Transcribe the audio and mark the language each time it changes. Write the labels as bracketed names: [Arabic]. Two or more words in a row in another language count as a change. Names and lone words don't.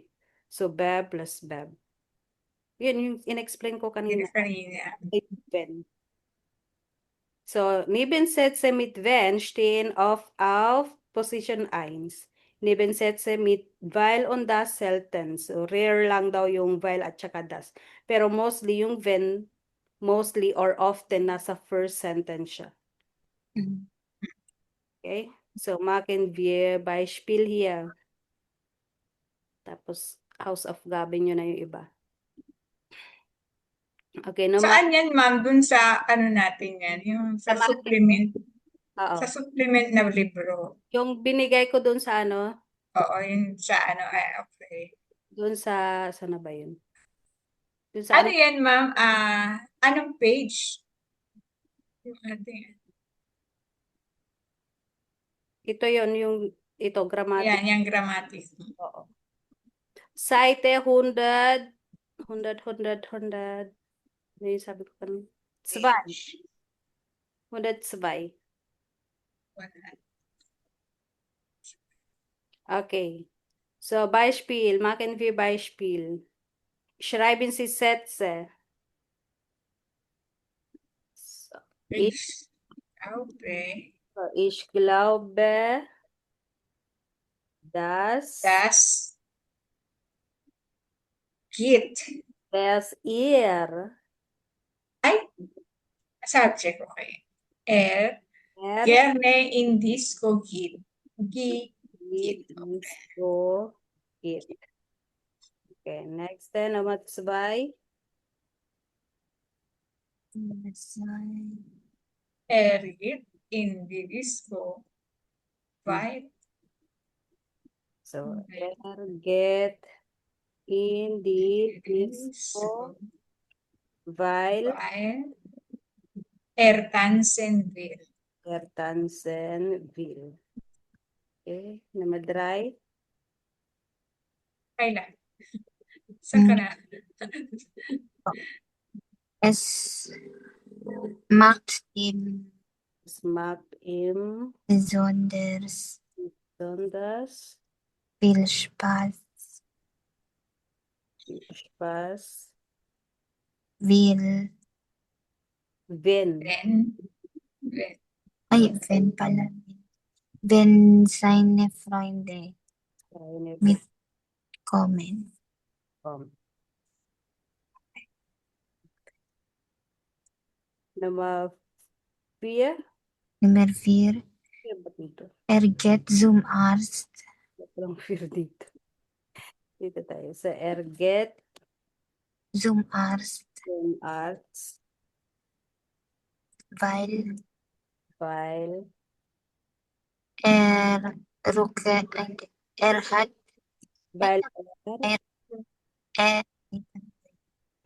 [English] So, verb plus verb. [Filipino] Yun yung in-explain ko kanina. Kanina. [German] Mit wenn. So, Nebensätze mit wenn stehen auf Position 1. Nebensätze mit weil und das selten. [English] So, [Filipino] rare lang daw yung weil at saka das. Pero mostly yung wenn, [English] mostly or often [Filipino] nasa [English] first sentence [Filipino] siya. Okay? [German] So, machen wir Beispiel hier. [Filipino] Tapos, House of Gabi nyo na yung iba. Okay, naman. Saan yan, ma'am? Dun sa ano natin yan? Yung sa Sa supplement. Oo. Sa supplement na libro. Yung binigay ko dun sa ano, Oo, yun sa ano. Ay, okay. dun sa, saan na ba yun? Dun sa Ano yan, ma'am? Anong page? Yung ating, ito yun, ito, grammatic. yan, yung grammatic. [German] Oo. Seite 100. [Filipino] Ano yung sabi ko kanina? 2. [English] Page. 102. Okay. [German] So, Beispiel. Machen wir Beispiel. Schreiben Sie Sätze. So, ich glaube, dass ihr subject, okay. Gerne in Disco geht. Disco geht. Okay, next then, Nummer 2. Geht in die Disco. Weil. So, geht in die Disco, weil tanzen will. Tanzen will. Okay, Nummer 3. [Filipino] Kailan? Saan ka na? [German] Es macht ihm Es macht ihm besonders viel viel Spaß, Spaß, will Wenn. Wenn. Ay, wenn pala. Wenn seine Freunde Eine mitkommen. Form. Nummer 4. Nummer 4. [Filipino] Ba't dito? [German] Geht zum Arzt, [Filipino] Walang 4 dito. Dito tayo sa get [German] zum Arzt, zum Arzt, weil weil er hat weil er hat